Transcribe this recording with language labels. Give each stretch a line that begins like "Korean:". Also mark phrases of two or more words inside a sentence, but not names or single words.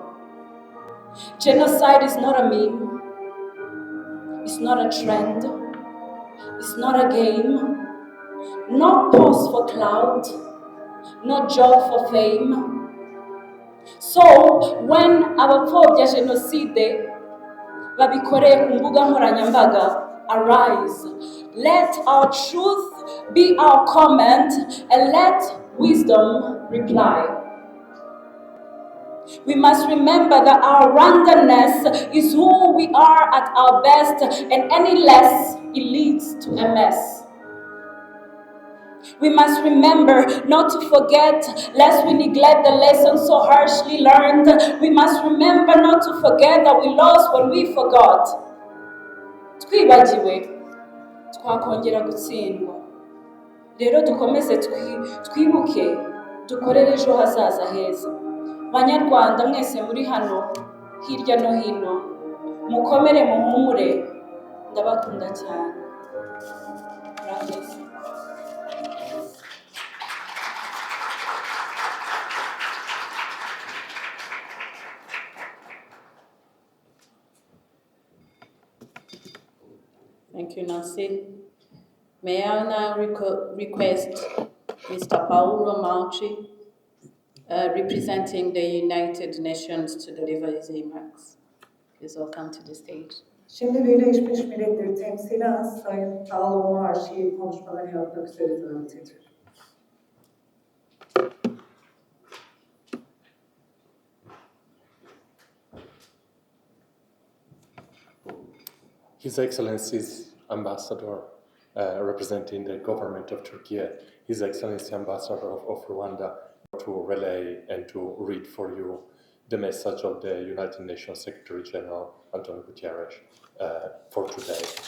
English: Genocide is not a meme, it's not a trend, it's not a game, not pose for clout, not joke for fame. So when
Kinyarwanda: abapfobya jenoside babikoreye ku mbuga nkoranyambaga,
English: arise, let our truth be our comment and let wisdom reply. We must remember that our randomness is who we are at our best, and any less, it leads to a mess. We must remember not to forget, lest we neglect the lessons so harshly learned. We must remember not to forget that we lost when we forgot.
Kinyarwanda: Twibagiwe, twakongera gutsindwa. Rero dukomeze twibuke, dukorere ejo hazaza heza. Banyarwanda mwese muri hano, hirya no hino, mukomere muhumure, ndabakunda cyane. Murakoze.
English: Thank you, Nancy. May I now request Mr. Paulo Malchi, representing the United Nations, to deliver his remarks. Please welcome to the stage.
Turkish: Şimdi Birleşmiş Milletler temsilen Sayın Paulo Malchi konuşmalarını yapmak üzere davet ediyorum.
English: His Excellency's Ambassador representing the government of Turkey, His Excellency Ambassador of Rwanda, to relay and to read for you the message of the United Nations Secretary General Antonio Guterres for today.